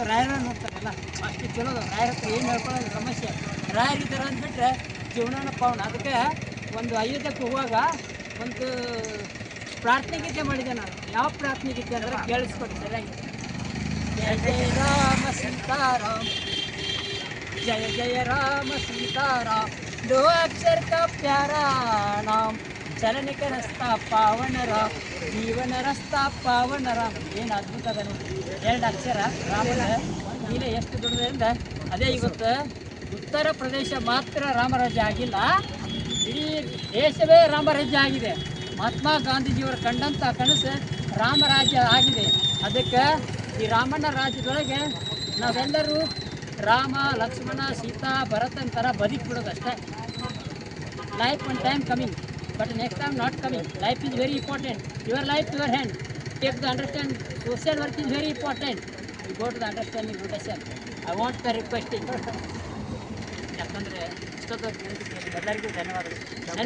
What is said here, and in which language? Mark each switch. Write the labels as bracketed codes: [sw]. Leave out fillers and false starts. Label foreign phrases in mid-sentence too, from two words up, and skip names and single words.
[kn] ರಾಯರ ನೋಡ್ತಾರಲ್ಲ, ಅಷ್ಟು ಚಲೋದು. ರಾಯರ ಹತ್ರ ಏನು ಹೇಳ್ಕೊಳ್ಳೋದು ಸಮಸ್ಯೆ, ರಾಯರಿದ್ದಾರೆ ಅಂದ್ಬಿಟ್ರೆ ಜೀವನನ ಪಾವನ. ಅದಕ್ಕೆ ಒಂದು ಅಯೋಧ್ಯಕ್ಕೆ ಹೋಗುವಾಗ ಒಂದು ಪ್ರಾರ್ಥನೆ ಗೀತೆ ಮಾಡಿದೆ ನಾನು. ಯಾವ ಪ್ರಾರ್ಥನೆ ಗೀತೆ ಅಂದರೆ ಕೇಳಿಸ್ಕೊಡಿ ಸರಿಯಾಗಿ. ಜಯ ಜಯ ರಾಮ ಸೀತಾರಾಮ್, [hi] जय जय राम सीताराम, दो अक्षर का प्यारा नाम, चलने का रास्ता पावन राम, जीवन रास्ता पावन राम. [kn] ಏನು ಅದ್ಭುತ ಅದ ನೋಡಿ, 2 ಅಕ್ಷರ ರಾಮನ ನೀಲೆ ಎಷ್ಟು ದೊಡ್ಡದ್ರಿಂದ. ಅದೇ ಇವತ್ತು ಉತ್ತರ ಪ್ರದೇಶ ಮಾತ್ರ ರಾಮರಾಜ್ಯ ಆಗಿಲ್ಲ, ಇಡೀ ದೇಶವೇ ರಾಮರಾಜ್ಯ ಆಗಿದೆ. ಮಹಾತ್ಮ ಗಾಂಧೀಜಿಯವರು ಕಂಡಂಥ ಕನಸು ರಾಮರಾಜ್ಯ ಆಗಿದೆ. ಅದಕ್ಕೆ ಈ ರಾಮನ ರಾಜ್ಯದೊಳಗೆ ನಾವೆಲ್ಲರೂ ರಾಮ, ಲಕ್ಷ್ಮಣ, ಸೀತಾ, ಭರತನ ಥರ ಬದುಕಿಬಿಡೋದಷ್ಟೇ. [en] Life one time coming, but next time not coming. Life is very important. Your life your hand. Take the understand. Social work is very important. You go to the understanding relation. I want the requesting. [kn] ಯಾಕಂದರೆ ಇಷ್ಟೊತ್ತು ಎಲ್ಲರಿಗೂ ಧನ್ಯವಾದಗಳು.